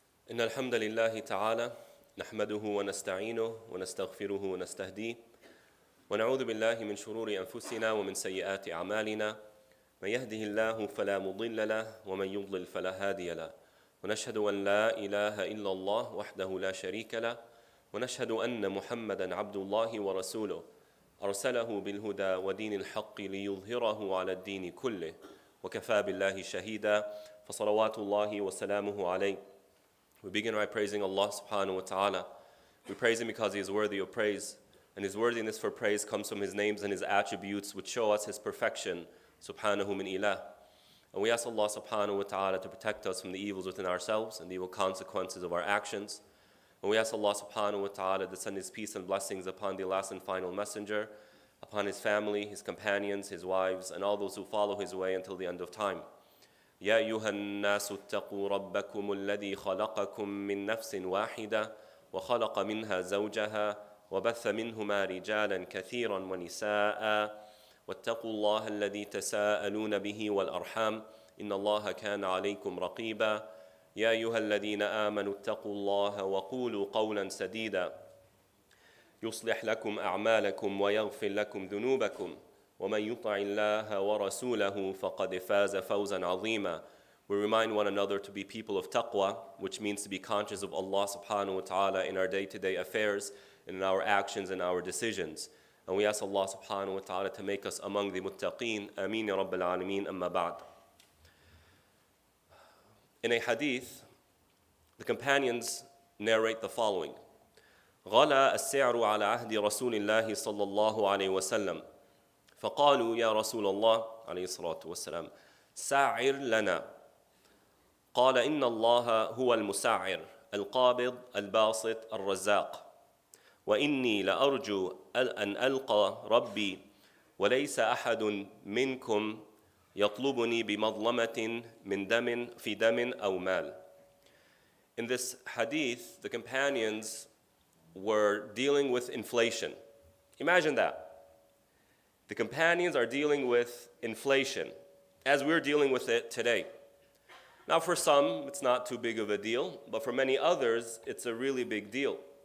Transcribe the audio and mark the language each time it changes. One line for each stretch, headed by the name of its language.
Arabic: إن الحمد لله تعالى نحمده ونستعينه ونستغفره ونستهديه ونعوذ بالله من شرور أنفسنا ومن سيئات أعمالنا من يهده الله فلا مضل له ومن يضلل فلا هادي له ونشهد أن لا إله إلا الله وحده لا شريك له ونشهد أن محمدًا عبد الله ورسوله أرسله بالهدى ودين الحق ليظهره على الدين كله وكفى بالله شهيدا فصلوات الله وسلامه عليه.
English: We begin by praising Allah subhanahu wa ta'ala. We praise Him because He is worthy of praise, and His worthiness for praise comes from His names and His attributes which show us His perfection, subhanahu min ilah. And we ask Allah subhanahu wa ta'ala to protect us from the evils within ourselves and the evil consequences of our actions. And we ask Allah subhanahu wa ta'ala to send His peace and blessings upon the last and final messenger, upon his family, his companions, his wives, and all those who follow his way until the end of time.
Arabic: يا أيها الناس اتقوا ربكم الذي خلقكم من نفس واحدة وخلق منها زوجها وبث منهما رجالا كثيرا ونساء واتقوا الله الذي تساءلون به والأرحام إن الله كان عليكم رقيبا يا أيها الذين آمنوا اتقوا الله وقولوا قولا سديدا يصلح لكم أعمالكم ويغفر لكم ذنوبكم وَمَنْ يُطَعِ اللَّهَ وَرَسُولَهُ فَقَدْ فَازَ فَوْزًا عَظِيمًا.
English: We remind one another to be people of taqwa, which means to be conscious of Allah subhanahu wa ta'ala in our day-to-day affairs, in our actions and our decisions. And we ask Allah subhanahu wa ta'ala to make us among the muttaqeen.
Arabic: Ameen ya Rabbil Alameen, amma ba'd.
English: In a hadith, the companions narrate the following.
Arabic: غَلَا السِّعْرُ عَلَى عَهْدِ رَسُولِ اللَّهِ صَلَّى اللَّهُ عَلَيْهِ وَسَلَّمَ فقالوا يا رسول الله عليه الصلاة والسلام سعر لنا قال إن الله هو المسعر القابض الباسط الرزاق وإني لأرجو أن ألقى ربي وليس أحد منكم يطلبني بمظلمة من دم في دم أو مال.
English: In this hadith, the companions were dealing with inflation. Imagine that. The companions are dealing with inflation, as we're dealing with it today. Now for some, it's not too big of a deal, but for many others, it's a really big deal.